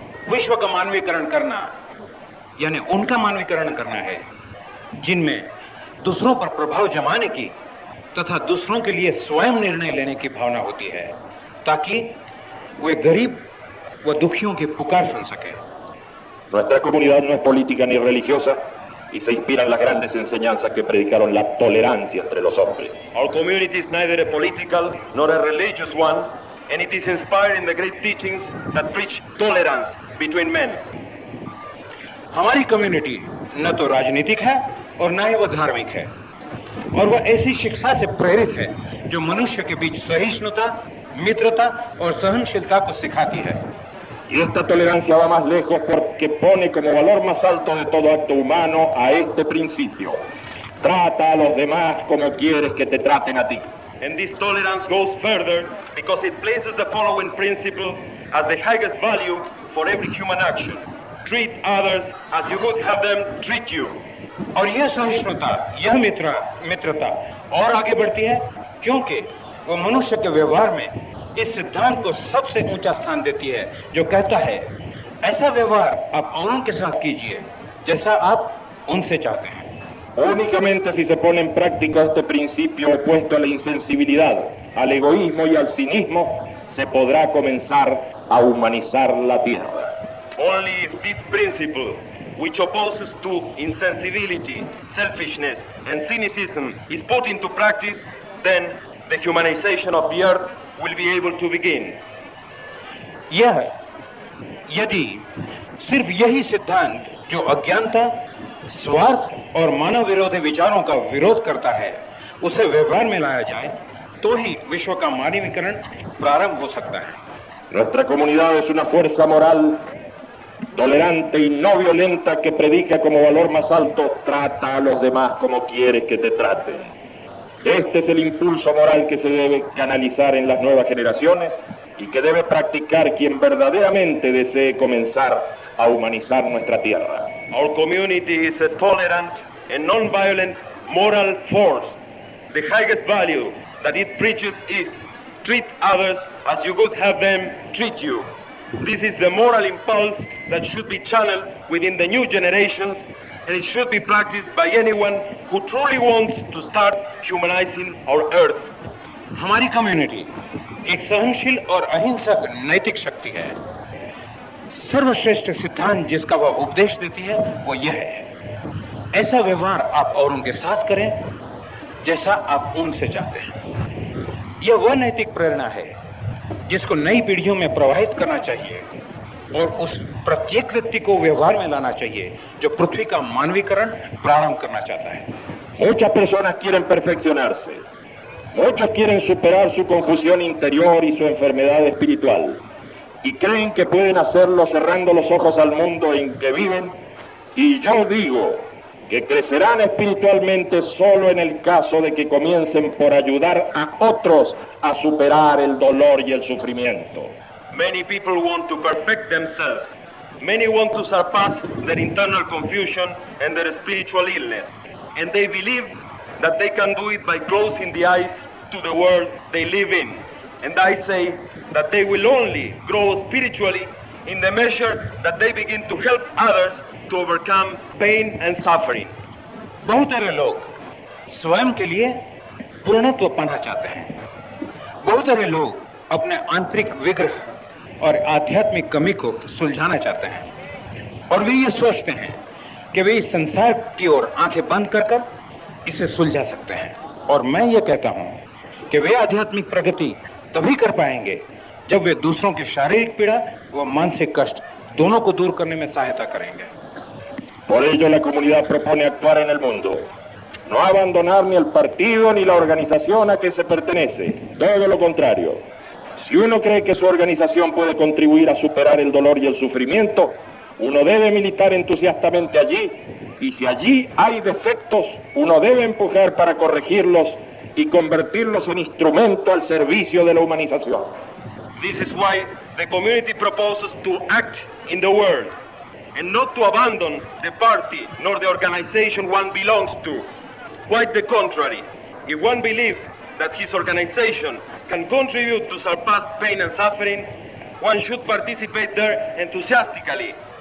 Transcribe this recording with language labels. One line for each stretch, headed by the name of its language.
Hindi: विश्व का मानवीकरण करना यानी उनका मानवीकरण करना है जिनमें दूसरों पर प्रभाव जमाने की तथा दूसरों के लिए स्वयं निर्णय लेने की भावना होती है ताकि वे गरीब व दुखियों की पुकार सुन सके।
Spanish: Nuestra comunidad no es política ni religiosa y se inspira en las grandes enseñanzas que predicaron la tolerancia entre los hombres.
English: Our community is neither a political nor a religious one, and it is inspired in the great teachings that preach tolerance between men.
Hindi: हमारी community न तो राजनीतिक है और न ही वो धार्मिक है। और वह ऐसी शिक्षा से प्रेरित है जो मनुष्य के बीच सहिष्णुता, मित्रता और सहनशीलता को सिखाती है।
Spanish: Y esta tolerancia va más lejos porque pone como valor más alto de todo acto humano a este principio. Trata a los demás como quieres que te traten a ti.
English: And this tolerance goes further because it places the following principle as the highest value for every human action. Treat others as you would have them treat you.
Hindi: और यह सहिष्णुता, यह मित्रता और आगे बढ़ती है क्योंकि वो मनुष्य के व्यवहार में इस सिद्धांत को सबसे ऊंचा स्थान देती है जो कहता है ऐसा व्यवहार आप औरों के साथ कीजिए जैसा आप उनसे चाहते हैं।
Spanish: Únicamente si se pone en práctica este principio opuesto a la insensibilidad, al egoísmo y al cinismo, se podrá comenzar a humanizar la tierra.
English: Only if this principle, which opposes to insensibility, selfishness, and cynicism, is put into practice, then the humanization of the earth will be able to begin.
Hindi: यदि सिर्फ यही सिद्धांत जो अज्ञानता, स्वार्थ और मानव विरोधी विचारों का विरोध करता है उसे व्यवहार में लाया जाए तो ही विश्व का मानवीकरण प्रारंभ हो सकता है।
Spanish: Nuestra comunidad es una fuerza moral tolerante y no violenta que predica como valor más alto, trata a los demás como quieres que te traten. Este es el impulso moral que se debe canalizar en las nuevas generaciones y que debe practicar quien verdaderamente desee comenzar a humanizar nuestra tierra.
English: Our community is a tolerant and non-violent moral force. The highest value that it preaches is treat others as you would have them treat you. This is the moral impulse that should be channeled within the new generations, and it should be practiced by anyone who truly wants to start humanizing our earth.
Hindi: हमारी community एक सहनशील और अहिंसक नैतिक शक्ति है। सर्वश्रेष्ठ सिद्धांत जिसका वह उपदेश देती है वो यह है ऐसा व्यवहार आप औरों के साथ करें जैसा आप उनसे चाहते हैं। यह वह नैतिक प्रेरणा है जिसको नई पीढ़ियों में प्रवाहित करना चाहिए और उस प्रत्येक व्यक्ति को व्यवहार में लाना चाहिए जो पृथ्वी का मानवीकरण प्रारंभ करना चाहता है।
Spanish: Muchas personas quieren perfeccionarse. Muchos quieren superar su confusión interior y su enfermedad espiritual. Y creen que pueden hacerlo cerrando los ojos al mundo en que viven. Y yo digo que crecerán espiritualmente solo en el caso de que comiencen por ayudar a otros a superar el dolor y el sufrimiento.
English: Many people want to perfect themselves. Many want to surpass their internal confusion and their spiritual illness. And they believe that they can do it by closing the eyes to the world they live in. And I say that they will only grow spiritually in the measure that they begin to help others to overcome pain and suffering.
Hindi: बहुत सारे लोग स्वयं के लिए पूर्णत्व पाना चाहते हैं। बहुत सारे लोग अपने आंतरिक विग्रह और आध्यात्मिक कमी को सुलझाना चाहते हैं और वे ये सोचते हैं कि वे इस संसार की ओर आंखें बंद कर इसे सुलझा सकते हैं। और मैं ये कहता हूं कि वे आध्यात्मिक प्रगति तभी कर पाएंगे जब वे दूसरों की शारीरिक पीड़ा व मानसिक कष्ट दोनों को दूर करने में सहायता करेंगे।
Spanish: Por ello la comunidad propone actuar en el mundo, no abandonar ni el partido ni la organización a que se pertenece, todo lo contrario. Si uno cree que su organización puede contribuir a superar el dolor y el sufrimiento, uno debe militar entusiastamente allí, y si allí hay defectos, uno debe empujar para corregirlos y convertirlos en instrumento al servicio de la humanización.
English: This is why the community proposes to act in the world and not to abandon the party nor the organization one belongs to. Quite the contrary. If one believes that his organization can contribute to surpass pain and suffering, one should participate there enthusiastically.